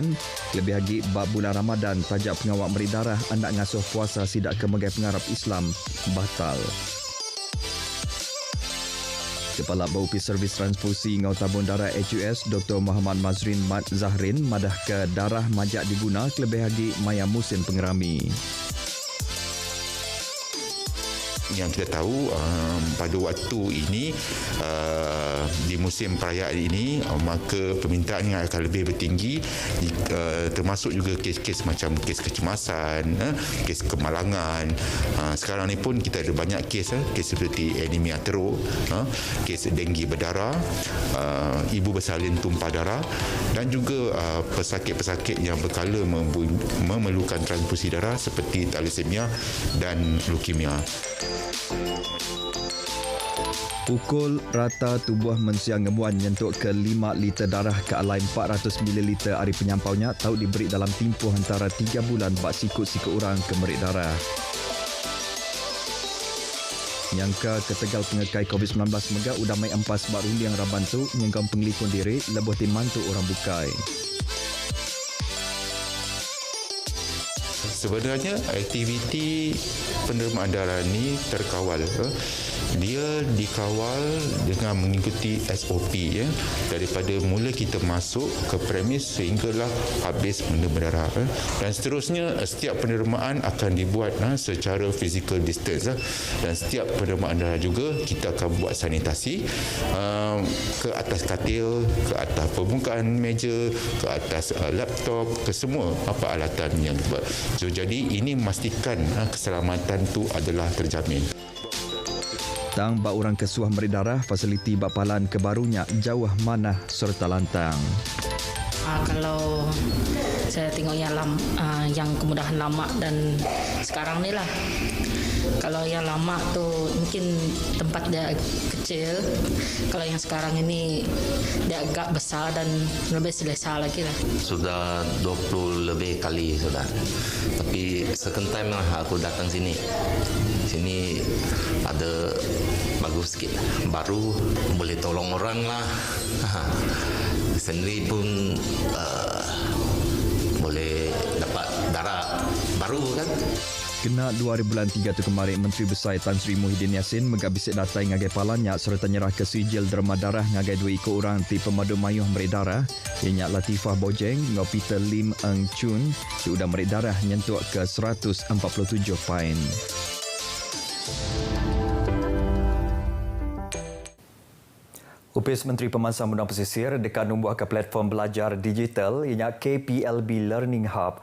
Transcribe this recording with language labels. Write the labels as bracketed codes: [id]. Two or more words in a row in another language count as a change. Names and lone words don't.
[iba] Lebih lagi bab bulan Ramadan tajak pengawak merit darah anda ngasuh puasa sidak ke megai pengarap Islam batal. Kepala Berupis Servis Transfusi Ngau Tabung Darah HUS Dr. Muhammad Mazrin Mat Zahrin madah ke darah majak diguna lebih lagi maya musim pengerami. [ms] Yang kita tahu pada waktu ini di musim perayaan ini maka permintaan yang akan lebih bertinggi termasuk juga kes-kes macam kes kecemasan, kes kemalangan. Sekarang ni pun kita ada banyak kes seperti anemia teruk, kes denggi berdarah, ibu bersalin tumpah darah dan juga pesakit-pesakit yang berkala memerlukan transfusi darah seperti thalassemia dan leukemia. [iba] Pukul rata tubuh manusia ngebuan nyentuk ke 5 liter darah ke alai 400 ml hari penyampaunya tahu diberi dalam tempoh antara 3 bulan bak sikut-sikut orang kemerit darah. Nyangka ketegal pengekai COVID-19 megak udah mai empas bak rundiang raban tu nyengkam pengelikun diri lebuh tim mantu orang bukai. [ms] Sebenarnya aktiviti penerimaan darah ini terkawal. Dia dikawal dengan mengikuti SOP daripada mula kita masuk ke premis sehinggalah habis menerima darah. Dan seterusnya setiap penerimaan akan dibuat secara [en] physical distance [ms] dan setiap penerimaan darah juga kita akan buat sanitasi ke atas katil, ke atas permukaan meja, ke atas laptop, ke semua apa alatan yang dibuat. Jadi ini memastikan keselamatan tu adalah terjamin. [iba] Tang bak orang kesuah merik darah fasiliti bak palan kebarunya jauh mana serta lantang. [ms] Kalau saya tengok yang kemudahan lama dan sekarang ni lah. Kalau yang lama tu mungkin tempat dia kecil. Kalau yang sekarang ini dia agak besar dan lebih selesa lagi lah. Sudah 20 lebih kali sudah. Tapi [en] second time [ms] lah aku datang sini. Sini ada bagus sikit. Baru boleh tolong orang lah. Sendiri pun boleh dapat darah baru kan. [iba] Kena 2003 tu kemarin Menteri Besar Tan Sri Muhyiddin Yassin megabisik datai ngagai palanya serta nyerah ke sijil derma darah ngagai 2 ikut orang ti pemadu mayuh merik darah ianya Latifah Bojeng ngau Peter Lim Eng Chun di udang merik darah nyentuk ke 147 poin. Upis Menteri Pemansang Undang Pesisir dekat numbuh ke platform belajar digital ianya KPLB Learning Hub.